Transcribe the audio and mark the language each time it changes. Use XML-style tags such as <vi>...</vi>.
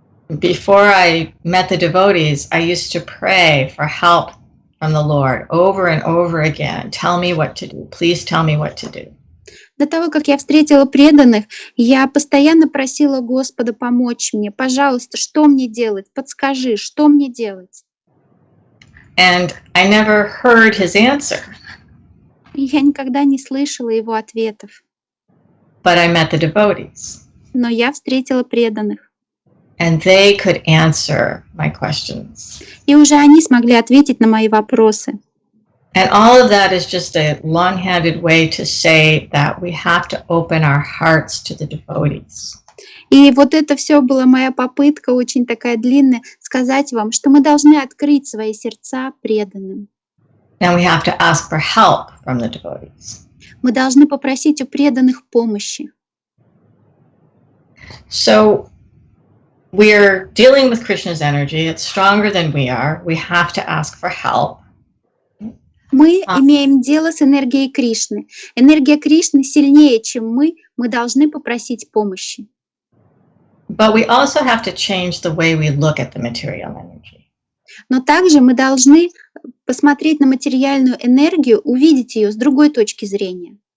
<en>Before I met the devotees, I used to pray for help from the Lord over and over again. Tell me what to do. Please tell me what to do.</en> <ru>До того, как я встретила преданных, я постоянно просила Господа помочь мне. Пожалуйста, что мне делать? Подскажи, что мне делать?</ru> <en>And I never heard his answer.</en> <ru>И я никогда не слышала его ответов.</ru> <en>But I met the devotees.</en> <ru>Но я встретила преданных.</ru> <en>And they could answer my questions.</en> <ru>И уже они смогли ответить на мои вопросы.</ru> <en>And all of that is just a long-handed way to say that we have to open our hearts to the devotees.</en> <ru>И вот это все была моя попытка, очень такая длинная, сказать вам, что мы должны открыть свои сердца преданным.</ru> <en>And we have to ask for help from the devotees.</en> <ru>Мы должны попросить у преданных помощи.</ru> <en>So we're dealing with Krishna's energy. It's stronger than we are. We have to ask for help.</en> <ru>Мы имеем дело с энергией Кришны. Энергия Кришны сильнее, чем мы должны попросить помощи.</ru> <en>But we also have to change the way we look at the material energy.</en> <ru>Но также мы должны посмотреть на материальную энергию, увидеть ее с другой точки зрения.</ru>